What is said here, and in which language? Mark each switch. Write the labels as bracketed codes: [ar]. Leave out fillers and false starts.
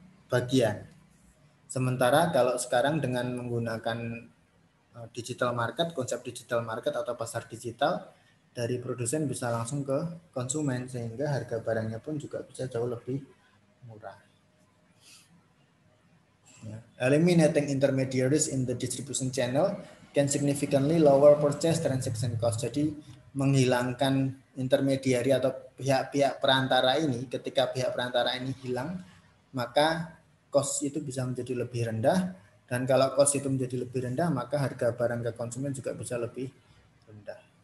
[id] bagian. Sementara kalau sekarang dengan menggunakan digital market, konsep digital market atau pasar digital, dari produsen bisa langsung ke konsumen sehingga harga barangnya pun juga bisa jauh lebih murah. [en] Eliminating intermediaries in the distribution channel can significantly lower purchase transaction cost. [id] Jadi menghilangkan intermediari atau pihak-pihak perantara ini, ketika pihak perantara ini hilang, maka cost itu bisa menjadi lebih rendah, dan kalau cost itu menjadi lebih rendah, maka harga barang ke konsumen juga bisa lebih rendah.